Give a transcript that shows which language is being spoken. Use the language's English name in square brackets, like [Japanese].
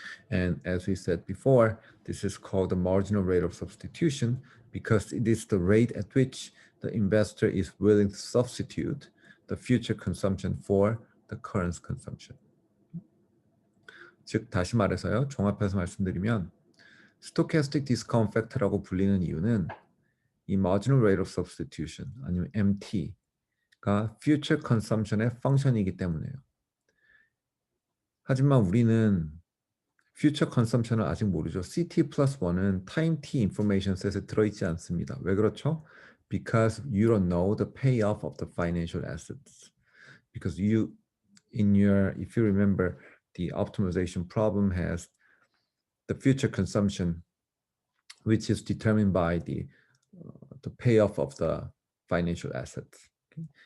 [English] And as we said before, this is called the marginal rate of substitution because it is the rate at which the investor is willing to substitute the future consumption for the current consumption. [Korean] 즉 다시 말해서요, 종합해서 말씀드리면 stochastic discount factor라고 불리는 이유는 이 marginal rate of substitution 아니면 MT가 future consumption의 펑션이기 때문에요. 하지만 우리는 future consumption을 아직 모르죠. CT plus 1은 time T information set에 들어있지 않습니다. 왜 그렇죠? [English] Because you don't know the payoff of the financial assets. Because you, if you remember, the optimization problem has the future consumption, which is determined by the payoff of the financial assets. Okay?